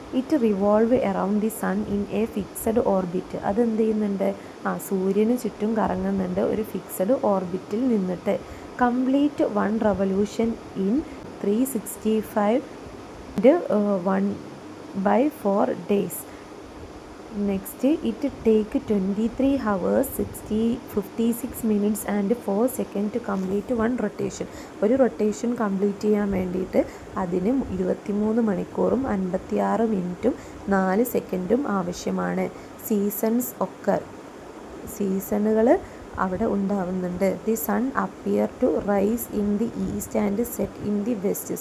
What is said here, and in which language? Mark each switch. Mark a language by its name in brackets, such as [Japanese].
[English] It revolve around the sun in a fixed orbit. [Malayalam] അതെന്ത് ചെയ്യുന്നുണ്ട്? സൂര്യന് ചുറ്റും കറങ്ങുന്നുണ്ട് ഒരു ഫിക്സഡ് ഓർബിറ്റിൽ നിന്നിട്ട്. [English] Complete one revolution in 365/1/4 days. Next it take 23 hours 56 minutes and 4 seconds to complete one rotation. [Malayalam] ഒരു rotation complete ചെയ്യാൻ വേണ്ടിയിട്ട് അതിന് 23 മണിക്കൂറും 56 മിനിറ്റും 4 സെക്കൻഡും ആവശ്യമാണ്. സീസൺസ് ഒക്കെ സീസണുകൾ അവിടെ ഉണ്ടാവുന്നുണ്ട്. [English] The sun appear to rise in the east and set in the west.